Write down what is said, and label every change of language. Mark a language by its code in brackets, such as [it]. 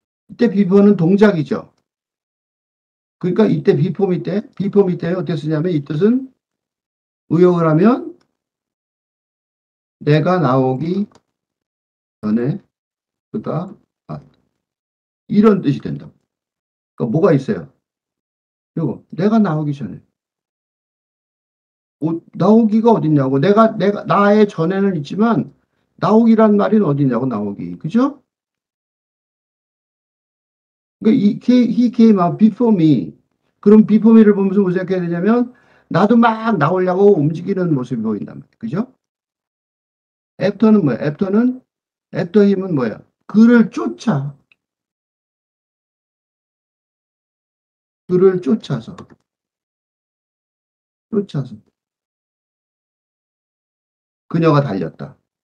[ko] 이때 before는 동작이죠. 그러니까 이때 [en] before me [ko] 때 어떻게 쓰냐면 이 뜻은 의역을 하면 내가 나오기 전에 그가 이런 뜻이 된다. 그러니까 뭐가 있어요? 이거 내가 나오기 전에 나오기가 어딨냐고 내가 나의 전에는 있지만 나오기란 말이 어디냐고 나오기 그죠? 그러니까 [en] he came out before me. [ko] 그럼 [en] before me [ko] 를 보면서 무슨 생각해야 되냐면 나도 막 나오려고 움직이는 모습이 보인단 말이에요. 그죠? after는 뭐야? after him은 뭐야? 그를 쫓아. 그를 쫓아서 그녀가 달렸다.